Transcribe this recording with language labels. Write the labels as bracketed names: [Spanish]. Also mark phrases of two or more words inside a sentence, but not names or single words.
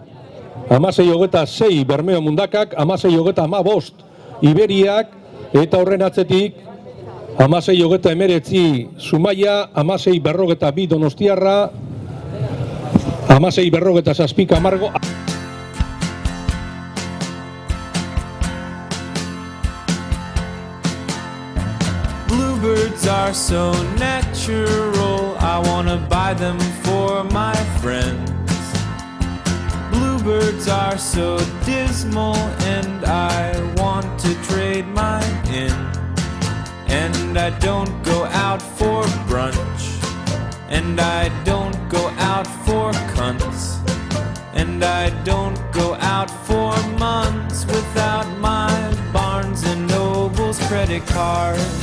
[Basque] 16:26 Bermeo Mundakak, 16:15 Iberiak, eta horren atzetik 16:19 Zumaia, 16:42 Donostiarra, 16:47 Camargo. [English] Bluebirds are so natural, I wanna buy them for my friends. Bluebirds are so dismal, and I want to trade mine in. And I don't go out for brunch, and I don't go out for cunts, and I don't go out for months without my Barnes & Noble's credit card.